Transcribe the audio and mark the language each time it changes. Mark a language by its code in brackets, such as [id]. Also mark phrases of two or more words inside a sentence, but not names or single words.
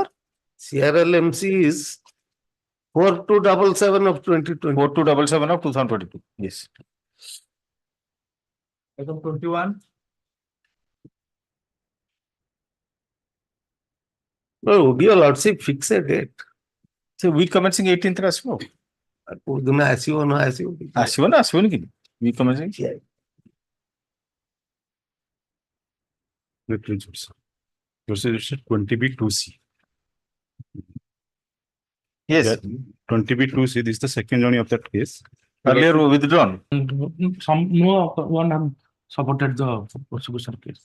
[en] CRLMC is 4277 of 2020. 4277 of 2022. Yes. Item 21. No, your lordship fix a date. So week commencing 18th [or] ରେ ଆସିବ। କୋଉଦିନ ଆସିବ ନ ଆସିବ ଆସିବ ନା ଆସିବନି କି? [en] Week commencing. Resolution 20B2C. Yes. 20B2C, this is the second journey of that case. Earlier withdrawn. One have supported the prosecution case.